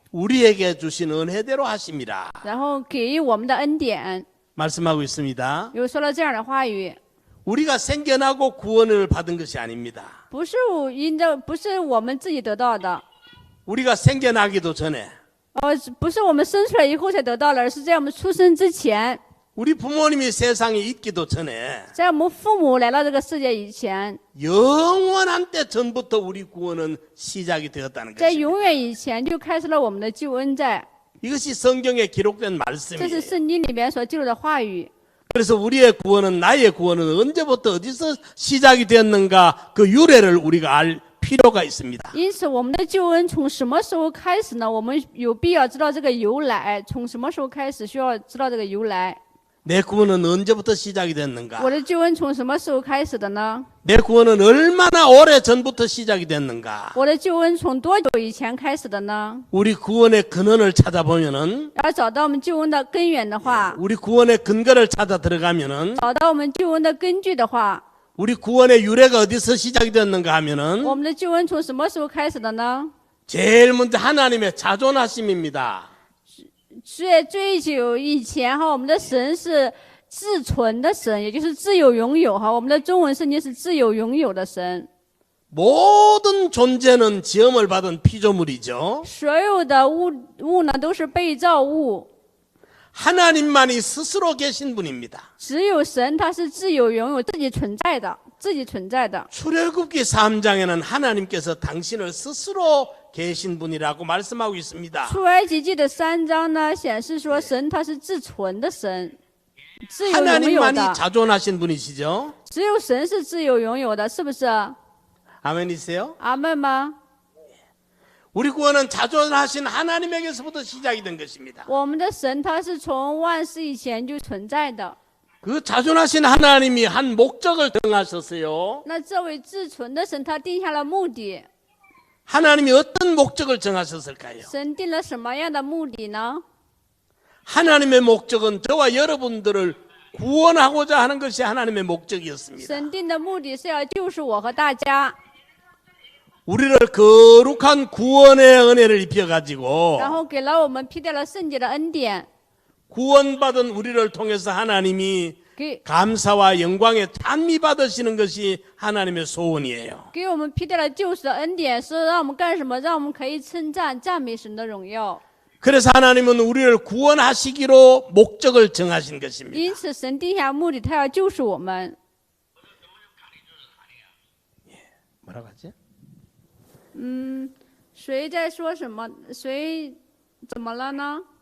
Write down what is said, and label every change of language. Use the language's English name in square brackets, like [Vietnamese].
[Korean] 우리에게 주신 은혜대로 하심이라 [Chinese] 然后给予我们的恩典， [Korean] 말씀하고 있습니다. [Chinese] 有说了这样的话语： [Korean] 우리가 생겨나고 구원을 받은 것이 아닙니다. [Chinese] 不是我们自己得到的， [Korean] 우리가 생겨나기도 전에 [Chinese] 不是我们生出来以后才得到的，而是在我们出生之前， [Korean] 우리 부모님이 세상에 있기도 전에 [Chinese] 在我们父母来到这个世界以前， [Korean] 영원한 때 전부터 우리 구원은 시작이 되었다는 [Chinese] 在 [Korean] 것입니다. [Chinese] 永远以前就开始了我们的救恩在， [Korean] 이것이 성경에 기록된 [Chinese] 这是 [Korean] 말씀이에요. [Chinese] 圣经里面所记录的话语。 [Korean] 그래서 우리의 구원은 나의 구원은 언제부터 어디서 시작이 되었는가 그 유래를 우리가 알 필요가 있습니다. [Chinese] 因此，我们的救恩从什么时候开始呢？我们有必要知道这个由来。从什么时候开始需要知道这个由来？ [Korean] 내 구원은 언제부터 시작이 됐는가? [Chinese] 我的救恩从什么时候开始的呢？ [Korean] 내 구원은 얼마나 오래 전부터 시작이 됐는가? [Chinese] 我的救恩从多久以前开始的呢？ [Korean] 우리 구원의 근원을 찾아보면은 [Chinese] 要找到我们救恩的根源的话， [Korean] 우리 구원의 근거를 찾아 들어가면은 [Chinese] 找到我们救恩的根据的话， [Korean] 우리 구원의 유래가 어디서 시작이 됐는가 하면은 [Chinese] 我们的救恩从什么时候开始的呢？ [Korean] 제일 먼저 하나님의 자존하심입니다. [Chinese] 最久以前哈，我们的神是自存的神，也就是自有永有哈。我们的中文圣经是自有永有的神。 [Korean] 모든 존재는 지음을 받은 피조물이죠. [Chinese] 所有的物呢都是被造物， [Korean] 하나님만이 스스로 계신 분입니다. [Chinese] 只有神他是自有永有，自己存在的，自己存在的。 [Korean] 출애굽기 3장에는 하나님께서 당신을 스스로 계신 분이라고 말씀하고 있습니다. [Chinese] 出埃及记的3章呢，显示说神他是自存的神，自有永有 [Korean] 하나님만이 [Chinese] 的， [Korean] 자존하신 분이시죠. [Chinese] 只有神是自有永有的，是不是？ [Korean] 아멘이세요? [Chinese] 阿门吗？ [Korean] 우리 구원은 자존하신 하나님에게서부터 시작이 된 것입니다. [Chinese] 我们的神他是从万世以前就存在的， [Korean] 그 자존하신 하나님이 한 목적을 정하셨어요. [Chinese] 那这位自存的神他定下了目的， [Korean] 하나님이 어떤 목적을 정하셨을까요? [Chinese] 神定了什么样的目的呢？ [Korean] 하나님의 목적은 저와 여러분들을 구원하고자 하는 것이 하나님의 목적이었습니다. [Chinese] 神定的目的是要救赎我和大家， [Korean] 우리를 거룩한 구원의 은혜를 입혀가지고 [Chinese] 然后给了我们披戴了圣洁的恩典， [Korean] 구원받은 우리를 통해서 하나님이 [Chinese] 给 [Korean] 감사와 영광에 찬미 받으시는 것이 하나님의 소원이에요. [Chinese] 给我们披戴了救赎的恩典，是让我们干什么？让我们可以称赞、赞美神的荣耀。 [Korean] 그래서 하나님은 우리를 구원하시기로 목적을 정하신 것입니다. [Chinese] 因此，神定下目的，他要救赎我们。 [Korean] 뭐라고 하지? [Chinese] 谁在说什么？谁怎么了呢？